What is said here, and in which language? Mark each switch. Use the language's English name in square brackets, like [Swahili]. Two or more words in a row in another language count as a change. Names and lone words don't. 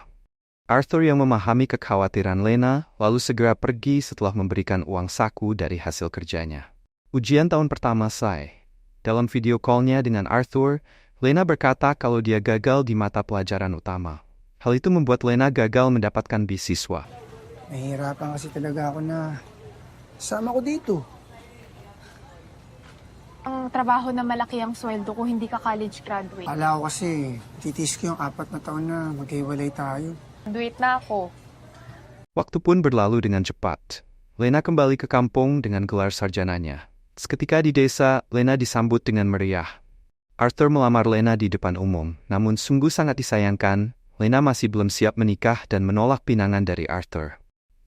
[Indonesian] Arthur yang memahami kekhawatiran Lena, lalu segera pergi setelah memberikan uang saku dari hasil kerjanya. Ujian tahun pertama selesai. Dalam [English] video call- [Indonesian] nya dengan Arthur, Lena berkata kalau dia gagal di mata pelajaran utama. Hal itu membuat Lena gagal mendapatkan beasiswa. [Filipino] Nahihirapan kasi talaga ako na sama ko dito. Ang trabaho na malaki ang sweldo kung hindi ka [English] college graduate. [Filipino] Akala ko kasi, titis ko yung 4 na taon na maghiwalay tayo. Graduate na ako. [Indonesian] Waktu pun berlalu dengan cepat. Lena kembali ke kampung dengan gelar sarjananya. Seketika di desa, Lena disambut dengan meriah. Arthur melamar Lena di depan umum, namun sungguh sangat disayangkan, Lena masih belum siap menikah dan menolak pinangan dari Arthur.